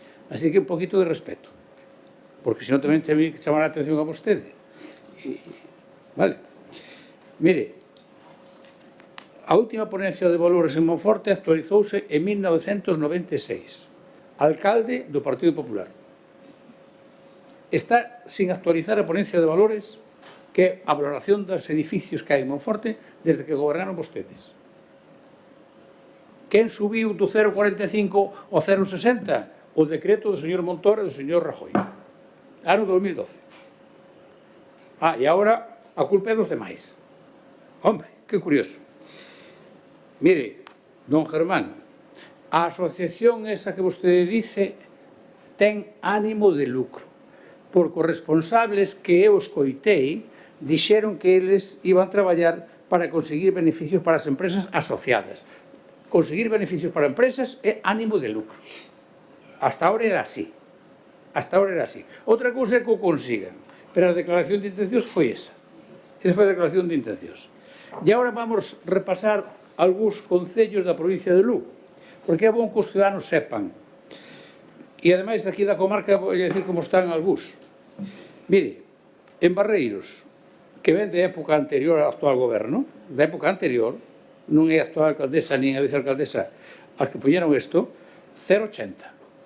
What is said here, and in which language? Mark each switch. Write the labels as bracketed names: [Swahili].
[Galician] Así que un poquito de respeto, porque senón tamén teño que chamar a atención a vostede. Vale. Mire, a última ponencia de valores en Monforte actualizouse en 1996. Alcalde do Partido Popular. Está sin actualizar a ponencia de valores, que é a valoración dos edificios que hai en Monforte desde que gobernaron vostedes. Quen subiu do 0,45 ao 0,60? O decreto do señor Montoro e do señor Rajoy. Ano 2012. E agora a culpa é dos demais. Hombre, que curioso. Mire, don Germán, a asociación esa que vostede dice ten ánimo de lucro, porque os responsables que eu escoitei dixeron que eles iban a traballar para conseguir beneficios para as empresas asociadas. Conseguir beneficios para empresas é ánimo de lucro. [Spanish] Hasta ahora era así. [Galician] Hasta ahora era así. Outra cousa é que o consigan. Pero a declaración de intencións foi esa. Esa foi a declaración de intencións. E agora vamos repasar algúns concellos da provincia de Lugo, porque é bon que os ciudadanos sepan. E, ademais, aquí da comarca vou dicir como están algúns. Mire, en Barreiros, que ven de época anterior ao actual goberno, da época anterior, non é a actual alcaldesa nin a vicealcaldesa, as que poñeron isto, 0,80.